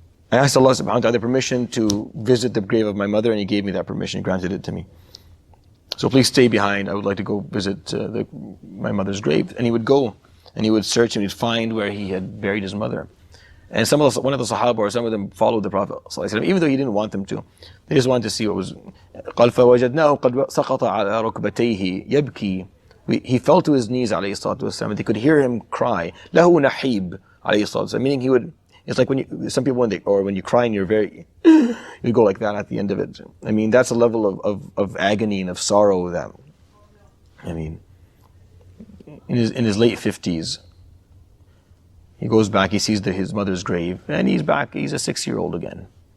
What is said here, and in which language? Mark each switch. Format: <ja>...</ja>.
<en>I asked Allah subhanahu wa ta'ala permission to visit the grave of my mother, and He gave me that permission, granted it to me. So please stay behind. I would like to go visit my mother's grave. And he would go, and he would search, and he'd find where he had buried his mother. And one of the Sahaba, or some of them, followed the Prophet ﷺ, even though he didn't want them to. They just wanted to see what was.</en> <ar>قال فوجدناه قد سقط على ركبتيه يبكي.</ar> <en>He fell to his knees, alayhi salatu wasalam, and they could hear him cry.</en> <ar>له نحيب,</ar> <en>alayhi salatu wasalam, meaning he would. It's like when you cry and you're you go like that at the end of it. I mean, that's a level of agony and of sorrow that, in his late 50s, he goes back, he sees his mother's grave, and he's back, he's a 6-year-old again.</en>